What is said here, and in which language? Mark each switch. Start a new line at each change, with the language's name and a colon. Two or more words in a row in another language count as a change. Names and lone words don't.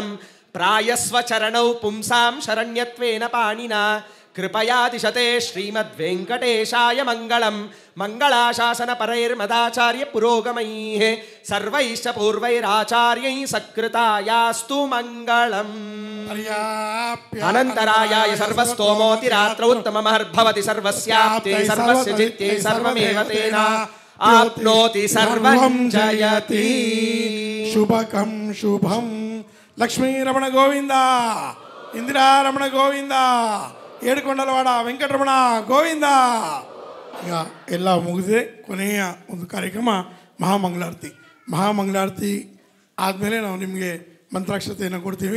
Sanskrit: ಪ್ರಾಯಸ್ವ ಚರಣೌ ಪುಂಸಾಂ ಶರಣ್ಯತ್ವೇನ ಪಾಣಿನಾ ಕೃಪಯಾತಿಶತೆ ಶ್ರೀಮದ್ವೆಂಕಟೇಶಾಯ ಮಂಗಳಂ. ಮಂಗಳಾಶಾಸನ ಪರೈರ್ಮದಾಚಾರ್ಯ ಪುರೋಗಮೈಃ ಸರ್ವೈಶ್ಚ ಪೂರ್ವೈರಾಚಾರ್ಯೈಃ ಸಕೃತಾಯಾಸ್ತು ಮಂಗಳಂ. ಅನಂತರಾಯಾಯ ಸರ್ವಸ್ತೋಮೋತಿರಾತ್ರೌ ಉತ್ತಮಮಹರ್ಭವತಿ ಸರ್ವಸ್ಯಾಪ್ತೆ ಸರ್ವಸ್ಯ ಚಿತ್ತೇ ಸರ್ವಮೇವ ತೇನ ಆಪ್ನೋತಿ ಸರ್ವಂ ಜಯತಿ. ಶುಭಕಂ ಶುಭಂ. ಲಕ್ಷ್ಮೀ ರಮಣ ಗೋವಿಂದ, ಇಂದಿರಾ ರಮಣ ಗೋವಿಂದ, ಏಡುಕೊಂಡಲವಾಡ ವೆಂಕಟರಮಣ ಗೋವಿಂದ.
Kannada: ಈಗ ಎಲ್ಲ ಮುಗಿದಿದೆ. ಕೊನೆಯ ಒಂದು ಕಾರ್ಯಕ್ರಮ ಮಹಾಮಂಗಳಾರತಿ. ಮಹಾಮಂಗಳಾರತಿ ಆದಮೇಲೆ ನಾವು ನಿಮಗೆ ಮಂತ್ರಾಕ್ಷತೆಯನ್ನು ಕೊಡ್ತೀವಿ.